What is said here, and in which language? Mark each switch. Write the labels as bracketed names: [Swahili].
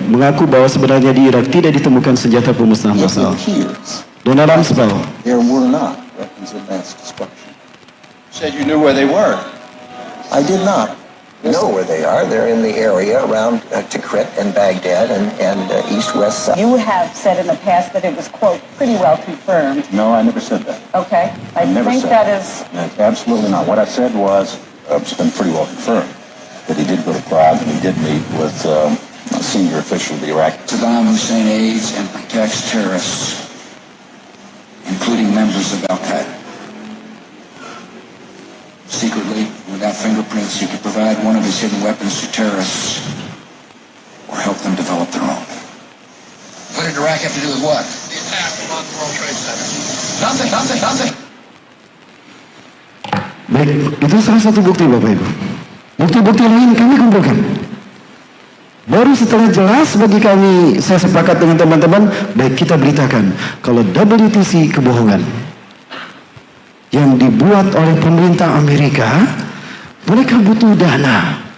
[Indonesian] Mengaku bahwa sebenarnya di Irak tidak ditemukan senjata pemusnah massal. [English] Donald Rumsfeld. There were not weapons of mass destruction. Said you knew where they were. I did not know where they are. They're in the area around Tikrit and Baghdad and east-west side. You have said in the past that it was, quote, pretty well confirmed. No, I never said that. Okay. I never think said that is... Absolutely not. What I said was, it's been pretty well confirmed that he did go to Prague and he did meet with a senior official of the Iraqi. Saddam Hussein aids and protects terrorists, including members of Al-Qaeda. Secretly, without fingerprints, he could provide one of his hidden weapons to terrorists or help them develop their own. What did Iraq have to do with what? The attack on the World Trade Center. Nothing. [Indonesian] Baik, itu salah satu bukti Bapak Ibu. Bukti-bukti lain kami kumpulkan. Baru setelah jelas bagi kami, saya sepakat dengan teman-teman, baik kita beritakan kalau WTC kebohongan yang dibuat oleh pemerintah Amerika, mereka butuh dana.